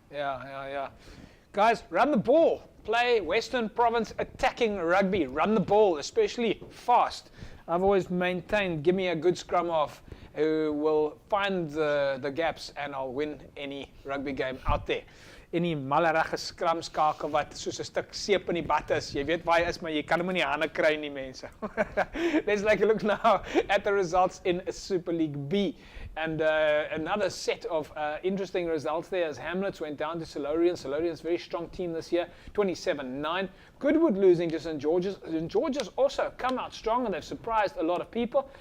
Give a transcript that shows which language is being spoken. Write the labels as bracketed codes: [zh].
[en] Yeah. Guys, run the ball. Play Western Province attacking rugby. Run the ball, especially fast. I've always maintained, give me a good scrum half who will find the gaps and I'll win any rugby game out there. [af] Any malerige skramskakel wat soos 'n stuk seep in die bad is. Jy weet waar hy is, maar jy kan hom in die hande kry nie, mense. [en] Let's take a look now at the results in Super League B. And another set of interesting results there as Hamlets went down to Silurians. Silurians, very strong team this year, 27-9. Goodwood losing to St. George's. St. George's also come out strong and they've surprised a lot of people.